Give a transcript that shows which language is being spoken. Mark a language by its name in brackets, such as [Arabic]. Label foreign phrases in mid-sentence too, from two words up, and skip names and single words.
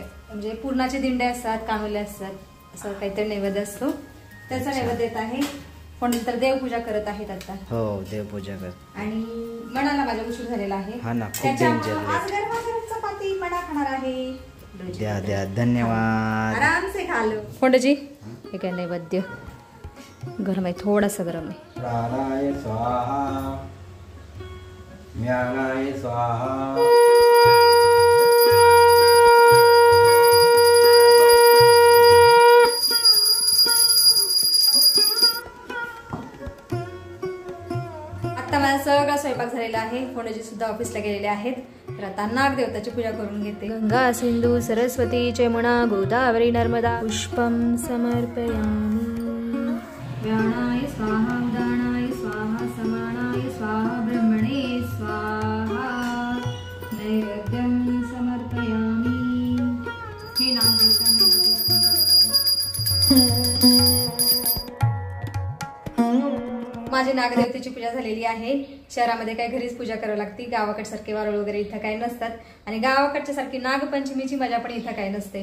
[Marathi] म्हणजे पुरणाचे दिंडे असतात, कानुले असतात, असं काहीतरी नैवेद्य असतो, त्याचा नैवेद्य देत आहे। पण नंतर देवपूजा करत आहेत आता। हो, देवपूजा करत आणि मनाला माझा उशीर झालेला आहे। हा ना, खूप डेंजर। आज गरमागरम चपाती मडा खाणार आहे। द्या द्या, धन्यवाद। [Hindi] आराम से खा लो। [Marathi] फोंडजी, हे काय नैवेद्य गरम आहे, थोडासा गरम आहे। [Sanskrit] प्राणाय स्वाहा, ज्ञानाय स्वाहा। [Marathi] आता माझा सगळा स्वयंपाक झालेला आहे। फोंडजी सुद्धा ऑफिसला गेलेले आहेत। तर आता नागदेवताची पूजा करून घेते। [Sanskrit] गंगा सिंधू सरस्वती जमुना गोदावरी नर्मदा पुष्पम समर्पयामि। व्याणाय स्वाहा, उदानाय स्वाहा, समानाय स्वाहा, ब्रह्मणे स्वाहा, नैवेद्यम समर्पयामि। [Marathi] हे नागदेवता माझी नागदेवतेची पूजा झालेली आहे। शहरामध्ये काय घरीच पूजा करावी लागते, गावाकडे सारखे वारुळ वगैरे इथं काही नसतात आणि गावाकडच्या सारखी नागपंचमीची मजा पण इथं काही नसते।